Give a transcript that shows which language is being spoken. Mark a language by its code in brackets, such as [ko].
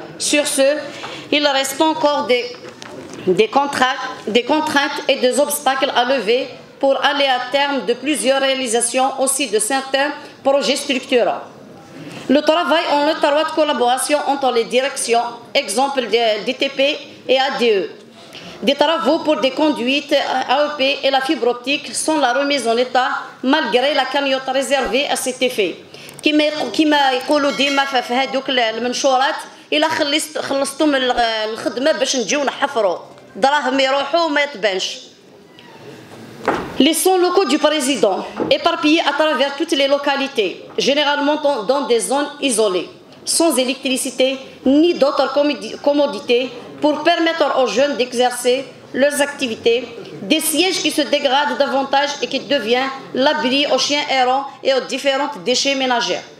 [fr] Sur ce, il reste encore des contraintes et des obstacles à lever pour aller à terme de plusieurs réalisations aussi de certains projets structurants. Le travail en étroite collaboration entre les directions, exemple DTP et ADE, des travaux pour des conduites AEP et la fibre optique sont la remise en état malgré la cagnotte réservée à cet effet. [ar] كما يقولوا ديما في هذوك المنشورات إلا خلصتم الخدمة باش نجيو نحفروا دراهم يروحوا وما يتبانش. [fr] Les sons locaux du président, éparpillés à travers toutes les localités, généralement dans des zones isolées, sans électricité ni d'autres commodités pour permettre aux jeunes d'exercer leurs activités, des sièges qui se dégradent davantage et qui deviennent l'abri aux chiens errants et aux différents déchets ménagers.